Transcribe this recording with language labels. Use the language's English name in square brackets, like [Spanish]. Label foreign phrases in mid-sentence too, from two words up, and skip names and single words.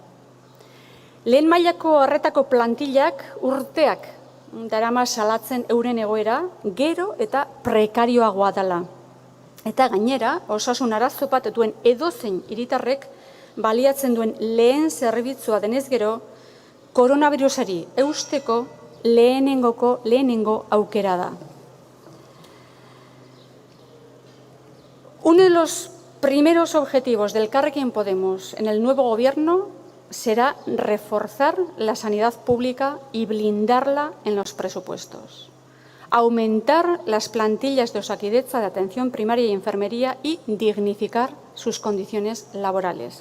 [Basque] Lehen mailako arretako plantillak urteak darama salatzen euren egoera, gero eta prekarioagoa dela. Eta gainera, osasun arazo bat duen edozein hiritarrek baliatzen duen lehen zerbitzua denez gero, koronavirusari eusteko lehenengo aukera da. [Spanish] Uno de los primeros objetivos del Elkarrekin Podemos en el nuevo gobierno será reforzar la sanidad pública y blindarla en los presupuestos, aumentar las plantillas de Osakidetza de atención primaria y enfermería y dignificar sus condiciones laborales.